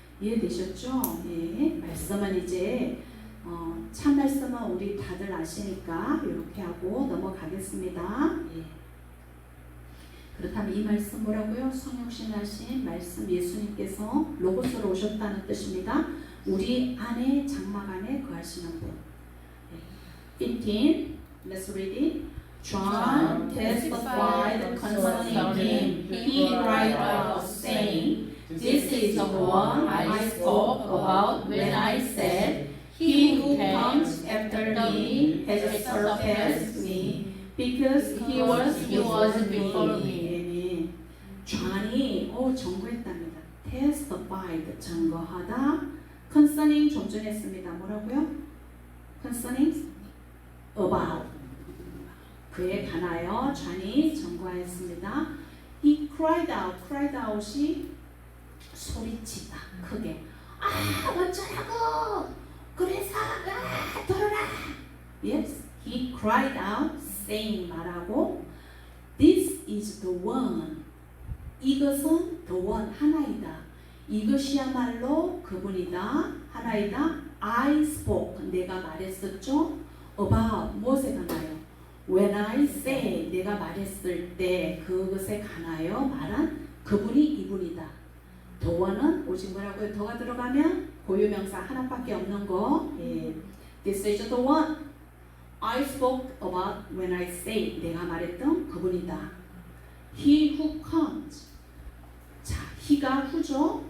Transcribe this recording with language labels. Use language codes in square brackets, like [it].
[ko] 이해되셨죠? 예, 말씀은 이제 참 말씀은 우리 다들 아시니까 이렇게 하고 넘어가겠습니다. 예. 그렇다면 이 말씀 뭐라고요? 성육신하신 말씀, 예수님께서 로고스로 오셨다는 뜻입니다. 우리 안에, 장막 안에 거하시는 분. [en] 15. Let's read it. John testified concerning him. He cried out, saying, This is the one I spoke about when I said, He who comes after me has surpassed me because he was before me. [ko] 존이 증거했답니다. testified 증거하다. concerning 좀 전에 했습니다. 뭐라고요? concerning about 그에 관하여 존이 증거하였습니다. [en] He cried out [ko] 이 소리치다 크게 어쩌라고 그래서 들어라. [en] Yes, he cried out saying 말하고 This is the one 이것은 the one 하나이다. [ko] 이것이야말로 그분이다. 하나이다. [en] I spoke 내가 말했었죠. About 무엇에 관하여 When I say [ko] 내가 말했을 때 그것에 관하여 말한 그분이 이분이다. The one은 오직 뭐라고요? 더가 들어가면 고유명사 하나밖에 없는 거. 예. [en] This is the one I spoke about when I say [ko] 내가 말했던 그분이다. [en] He who comes 자, he가 who죠?